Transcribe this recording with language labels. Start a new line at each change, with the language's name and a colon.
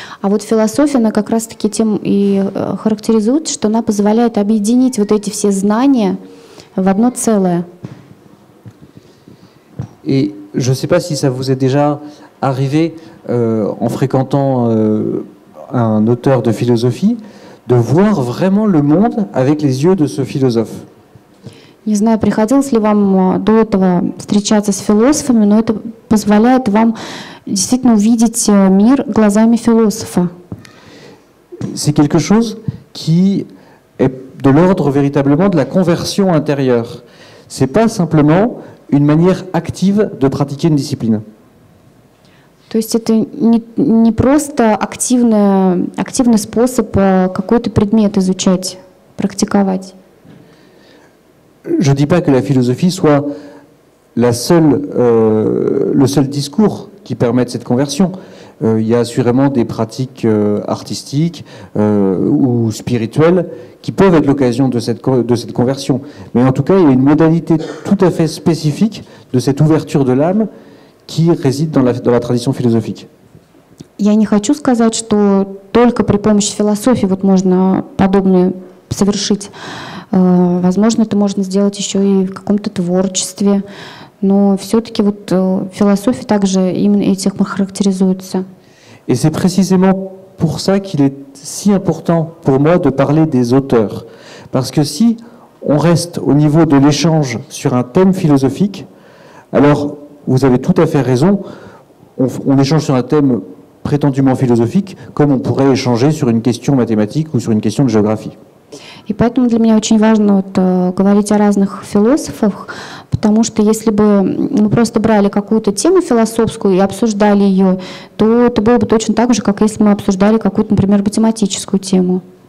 Russian: А вот философия, она как раз-таки тем и характеризуется, что она позволяет объединить вот эти все знания в одно целое.
French: Et je ne sais pas si ça vous est déjà arrivé en fréquentant un auteur de philosophie, de voir vraiment le monde avec les yeux de ce philosophe.
Russian: Не знаю, приходилось ли вам до этого встречаться с философами, но это позволяет вам действительно увидеть мир глазами философа.
French: C'est quelque chose qui est de l'ordre véritablement de la conversion intérieure. C'est pas simplement une manière active de pratiquer une discipline.
Russian: То есть это не просто активный способ какой-то предмет изучать, практиковать.
French: Je ne dis pas que la philosophie soit le seul discours qui permette cette conversion. Il y a assurément des pratiques artistiques ou spirituelles qui peuvent être l'occasion de cette conversion. Mais en tout cas, il y a une modalité tout à fait spécifique de cette ouverture de l'âme qui réside dans la tradition philosophique.
Russian: Я не хочу сказать, что только при помощи философии вот можно подобное совершить. Возможно, это можно сделать еще и в каком-то творчестве, но все-таки вот философия также именно этим характеризуется.
French: Et c'est précisément pour ça qu'il est si important pour moi de parler des auteurs. Parce que si on reste au niveau de l'échange sur un thème philosophique, alors vous avez tout à fait raison, on échange sur un thème prétendument philosophique comme on pourrait échanger sur une question mathématique ou sur une question de géographie.
Russian: И поэтому для меня очень важно вот, говорить о разных философах, потому что если бы мы просто брали какую-то тему философскую и обсуждали ее, то это было бы точно так же, как если мы обсуждали какую-то, например, математическую тему.